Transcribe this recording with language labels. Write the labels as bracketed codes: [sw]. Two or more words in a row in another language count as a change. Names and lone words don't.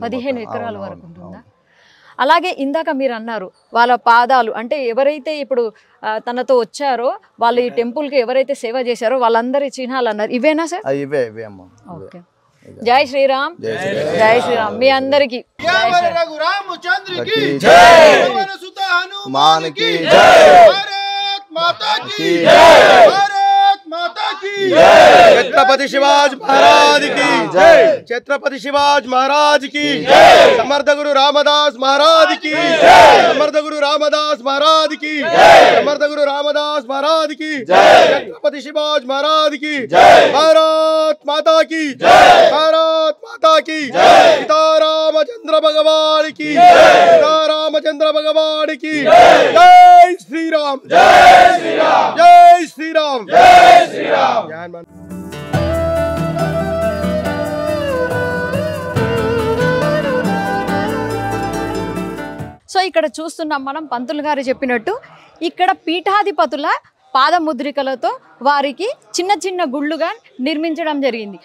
[te] 15 ఎకరాల వరకు ఉంటుందా? అలాగే ఇందాక మీరు అన్నారు వాళ్ళ పాదాలు, అంటే ఎవరైతే ఇప్పుడు తనతో వచ్చారో వాళ్ళు ఈ టెంపుల్ కి ఎవరైతే సేవ చేశారో వాళ్ళందరి చిహ్నాలు అన్నారు, ఇవేనా సార్? ఇవే అమ్మా. జై శ్రీరామ్, జై శ్రీరామ్ మీ అందరికి. [hi] छत्रपति शिवाजी महाराज की जय, छत्रपति शिवाजी महाराज की जय, समर्थ गुरु रामदास महाराज की जय, समर्थ गुरु रामदास महाराज की जय, समर्थ गुरु रामदास महाराज की जय, छत्रपति शिवाजी महाराज की जय, भारत माता की जय, भारत माता की जय, सीता रामचंद्र भगवान की जय, सीता रामचंद्र भगवान की जय, श्री राम, जय श्री राम, जय श्री राम, जय श्री राम. [te] సో ఇక్కడ చూస్తున్నాం మనం పంతులు గారు చెప్పినట్టు ఇక్కడ పీఠాధిపతుల పాదముద్రికలతో వారికి చిన్న చిన్న గుళ్ళుగా నిర్మించడం జరిగింది.